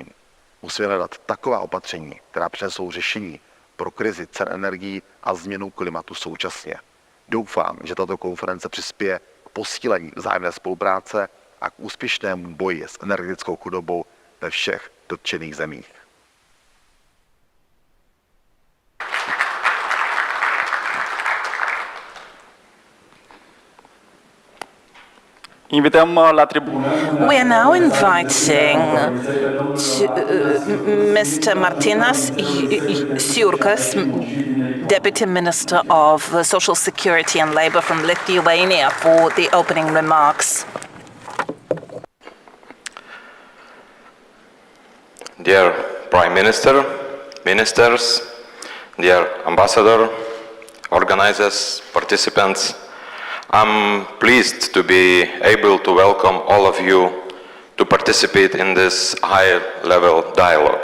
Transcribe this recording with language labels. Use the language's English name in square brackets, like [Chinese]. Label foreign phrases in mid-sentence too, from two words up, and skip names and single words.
[Czech] Musíme hledat taková opatření, která přinesou řešení pro krizi cen energií a změnu klimatu současně. Doufám, že tato konference přispěje k posílení vzájemné spolupráce a k úspěšnému boji s energetickou chudobou ve všech dotčených zemích. [Romanian] Invităm la tribună. [English] We are now inviting Mr. Martinas Siurkas, Deputy Minister of Social Security and Labour from Lithuania, for the opening remarks. Dear Prime Minister, Ministers, dear Ambassador, organizers, participants, I'm pleased to be able to welcome all of you to participate in this high-level dialogue.